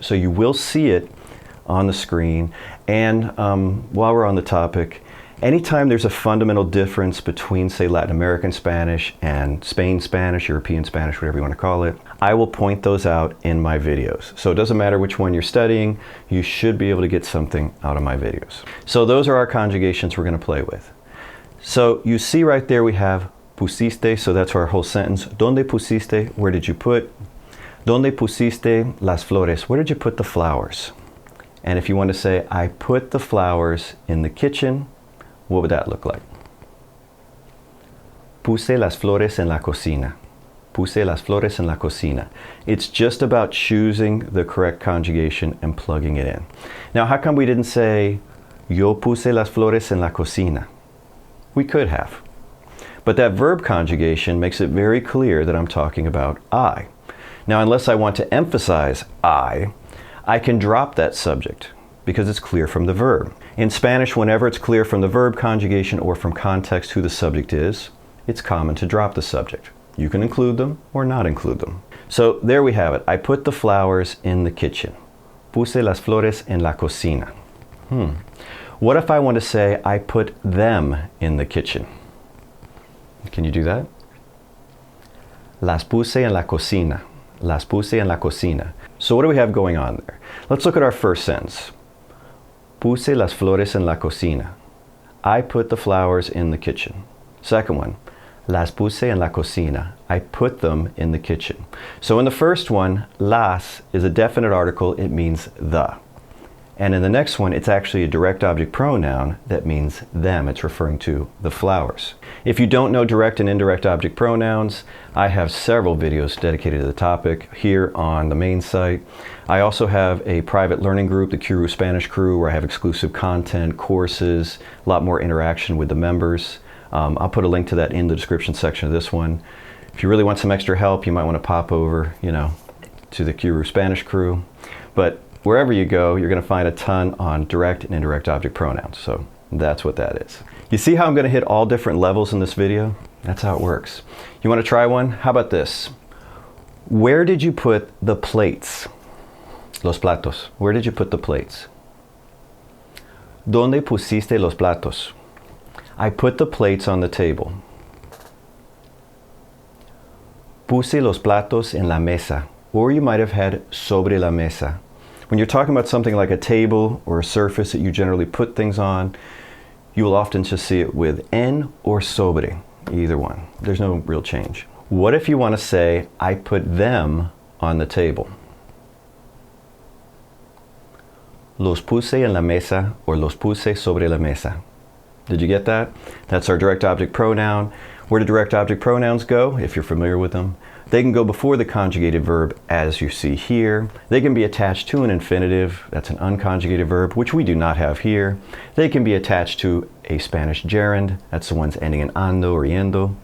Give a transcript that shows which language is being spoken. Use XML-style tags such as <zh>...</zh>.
<en>So you will see it on the screen. And while we're on the topic, anytime there's a fundamental difference between, say, Latin American Spanish and Spain Spanish, European Spanish, whatever you want to call it, I will point those out in my videos. So it doesn't matter which one you're studying, you should be able to get something out of my videos. So those are our conjugations we're going to play with. So you see right there we have pusiste, so that's our whole sentence.</en> <es>Dónde pusiste?</es> <en>Where did you put?</en> <es>Dónde pusiste las flores?</es> <en>Where did you put the flowers? And if you want to say, I put the flowers in the kitchen, what would that look like?</en> <es>Puse las flores en la cocina. Puse las flores en la cocina.</es> <en>It's just about choosing the correct conjugation and plugging it in. Now, how come we didn't say,</en> <es>yo puse las flores en la cocina?</es> <en>We could have. But that verb conjugation makes it very clear that I'm talking about I. Now, unless I want to emphasize I can drop that subject because it's clear from the verb. In Spanish, whenever it's clear from the verb conjugation or from context who the subject is, it's common to drop the subject. You can include them or not include them. So there we have it. I put the flowers in the kitchen. Puse las flores en la cocina. What if I want to say I put them in the kitchen? Can you do that?</en> <es>Las puse en la cocina. Las puse en la cocina.</es> <en>So what do we have going on there? Let's look at our first sentence.</en> <es>Puse las flores en la cocina.</es> <en>I put the flowers in the kitchen. Second one.</en> <es>Las puse en la cocina.</es> <en>I put them in the kitchen. So in the first one, las is a definite article. It means the. And in the next one, it's actually a direct object pronoun that means them. It's referring to the flowers. If you don't know direct and indirect object pronouns, I have several videos dedicated to the topic here on the main site. I also have a private learning group, the Qroo Spanish Crew, where I have exclusive content, courses, a lot more interaction with the members. I'll put a link to that in the description section of this one. If you really want some extra help, you might want to pop over, to the Qroo Spanish Crew. But wherever you go, you're going to find a ton on direct and indirect object pronouns. So that's what that is. You see how I'm going to hit all different levels in this video? That's how it works. You want to try one? How about this? Where did you put the plates?</en> <es>Los platos.</es> <en>Where did you put the plates?</en> <es>¿Dónde pusiste los platos?</es> <en>I put the plates on the table.</en> <es>Puse los platos en la mesa.</es> <en>Or you might have had</en> <es>sobre la mesa.</es> <en>When you're talking about something like a table or a surface that you generally put things on, you will often just see it with en or sobre, either one. There's no real change. What if you want to say, I put them on the table?</en> <es>Los puse en la mesa or los puse sobre la mesa.</es> <en>Did you get that? That's our direct object pronoun. Where do direct object pronouns go, if you're familiar with them? They can go before the conjugated verb, as you see here. They can be attached to an infinitive, that's an unconjugated verb, which we do not have here. They can be attached to a Spanish gerund, that's the ones ending in ando or yendo.</en>